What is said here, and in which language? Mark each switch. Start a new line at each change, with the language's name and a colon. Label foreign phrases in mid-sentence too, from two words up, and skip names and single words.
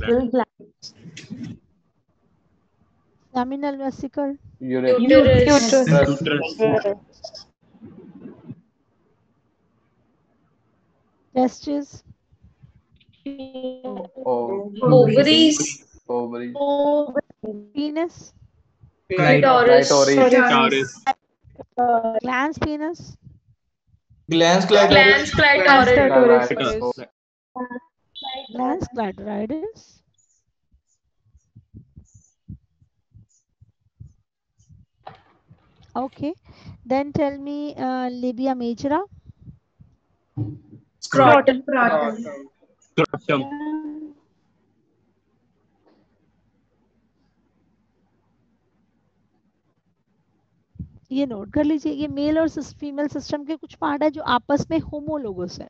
English: terminal vesicle, यूटेरस, टेस्टिस, ovaries, penis, clitoris, glans penis, glans clitoris, glans clitoridis, okay, then tell me labia majora, Scrotum. Scrotum.
Hindi: ये नोट कर लीजिए, ये मेल और फीमेल सिस्टम के कुछ पार्ट है जो आपस में होमोलोगस है।